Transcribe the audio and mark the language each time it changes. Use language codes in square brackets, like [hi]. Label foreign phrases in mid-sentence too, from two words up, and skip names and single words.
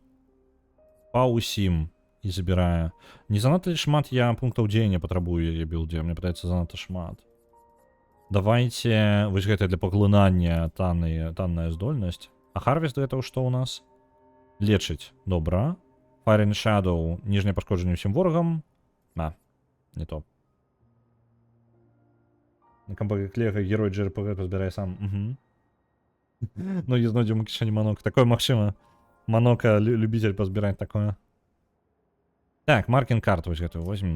[be] Па ўсім і забірае. Не занадта ли шмат я пунктаў дзеяння патрабую яе білдзе? Мне падаецца занадта шмат. Давайте, вось гэта для паглынання танная здольнасць. А Harvest гэта што ў нас? Лечыць. Добра. Fire and Shadow. Ніжняе пашкоджанне ўсім ворагам. Не то. На кампаклега герой JRPG пазбірае сам. Ну і знойдзем у кішэні манок. Такое магчыма. Манока любитель пазбіраць такое. Так, маркінг карт вось гэтую возьмем.